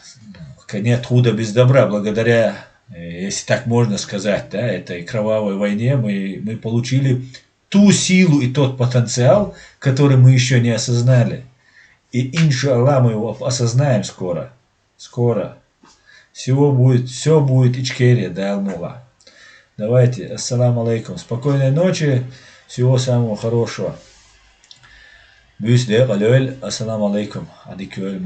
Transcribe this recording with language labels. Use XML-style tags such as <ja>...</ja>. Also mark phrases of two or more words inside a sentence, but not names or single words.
<ru>Нет худа без добра, благодаря, если так можно сказать, этой кровавой войне мы получили ту силу и тот потенциал, который мы еще не осознали. И иншаллах мы его осознаем скоро. Все будет ичкерия, да Аллаха. Давайте,</ru> <ar>السلام عليكم.</ar> <ru>Спокойной ночи, всего самого хорошего.</ru> <ar>السلام عليكم.</ar>